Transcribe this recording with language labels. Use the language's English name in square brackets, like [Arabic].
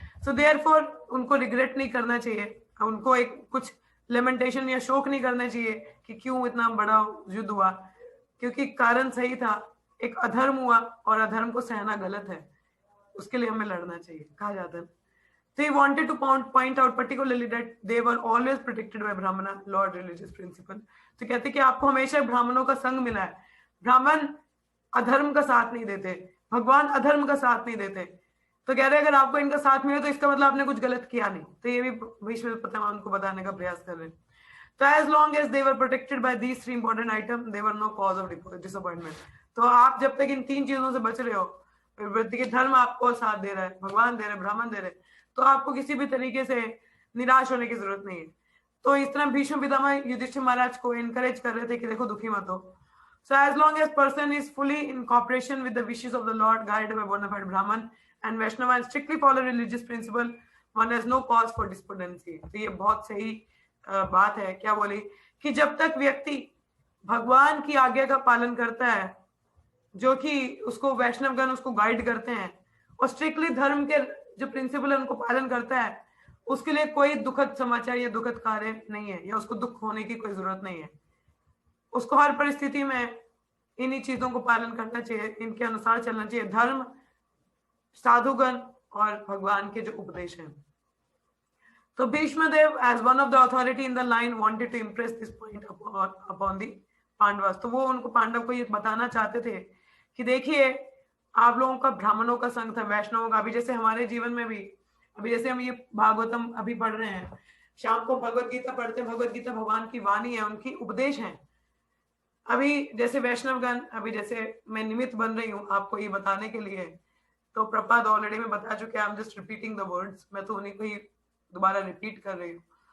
[English] so therefore [Hindi] उनको regret नहीं करना चाहिए, उनको एक कुछ लेमेंटेशन या शोक नहीं करना चाहिए कि क्यों इतना बड़ा युद्ध हुआ, क्योंकि कारण सही था, एक अधर्म हुआ और अधर्म को सहना गलत है, उसके लिए हमें लड़ना चाहिए, कहा जाता है। [English] So he wanted to point out particularly that they were always protected by Brahmana, Lord religious principle. [Hindi] तो कहते कि आपको हमेशा ब्राह्मणों का संग मिला है, ब्राह्मण अधर्म का साथ नहीं देते, भगवान अधर्म का साथ नहीं देते। तो कह रहे अगर आपको इनका साथ मिले तो इसका मतलब आपने कुछ गलत किया नहीं। तो ये भी भीष्म पितामह उनको बताने का प्रयास कर रहे हैं। तो [English] as long as they were protected by these three important items, they were no cause of disappointment. [Hindi] तो आप जब तक इन तीन चीजों से बच रहे हो, वृत्ति के धर्म आपको साथ दे रहा है, भगवान दे रहे, ब्राह्मण दे रहे, तो आपको किसी भी तरीके से निराश होने की जरूरत नहीं है। तो इस तरह भीष्म पितामह युधिष्ठिर महाराज को एनकरेज कर रहे थे कि देखो दुखी मत हो। [English] So as long as person is fully in cooperation with the wishes of the Lord, guided by bona fide Brahman and Vaishnava and strictly follow religious principle, one has no cause for despondency. [Hindi] तो ये बहुत सही बात है। क्या बोली कि जब तक व्यक्ति भगवान की आज्ञा का पालन करता है, जो कि उसको वैष्णवगण उसको गाइड करते हैं, और स्ट्रिक्टली धर्म के जो प्रिंसिपल है उनको पालन करता है, उसके लिए कोई दुखद समाचार या दुखद कार्य नहीं है, या उसको दुख होने की कोई जरूरत नहीं है। उसको हर परिस्थिति में इन्हीं चीजों को पालन करना चाहिए, इनके अनुसार चलना चाहिए, धर्म, साधुगण और भगवान के जो उपदेश हैं। तो [English] Bhishmadev as one of the authority in the line wanted to impress this point upon the Pandavas. [Hindi] तो वो उनको पांडव को ये बताना चाहते थे कि देखिए आप लोगों का ब्राह्मणों का संग था, वैष्णवों का। अभी जैसे हमारे जीवन में भी, अभी जैसे हम ये भागवतम अभी पढ़ रहे हैं, शाम को भगवत गीता पढ़ते हैं, भगवत गीता भगवान की वाणी है, उनकी उपदेश है। अभी जैसे वैष्णवगण, अभी जैसे मैं निमित्त बन रही हूँ आपको ये बताने के लिए, तो प्रपाद ऑलरेडी मैं बता चुके, [English] I am just repeating the words, [Hindi] मैं तो उन्हीं को ही दोबारा रिपीट कर रही हूँ।